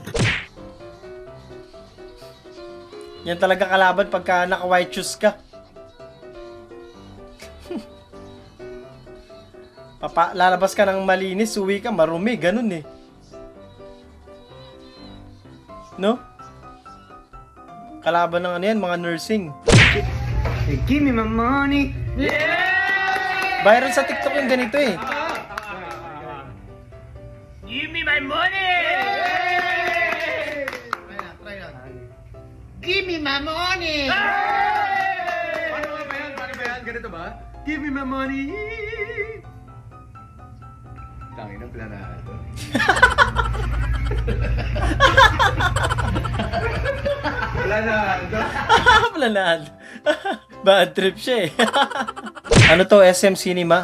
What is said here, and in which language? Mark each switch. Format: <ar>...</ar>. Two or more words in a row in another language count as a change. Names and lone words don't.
<tl>Yan talaga kalaban pagka naka-</tl> <en>white shoes</en> <tl>ka. Lalabas ka ng malinis, uwi ka, marumi, ganun eh. No? Kalaban ng ano yan, mga nursing.</tl> <en>Hey, give me my money!</en> <tl>Yeah! Viral sa TikTok yung ganito eh.</tl> <en>Give me my money! Give me my money!</en> <tl>Paano ba yan? Ganito ba?</tl> <en>Give me my money!</en> <tl>Tangin na planado. Planado? Planado. Bad trip siya eh. Ano to, SM Cinema?</tl>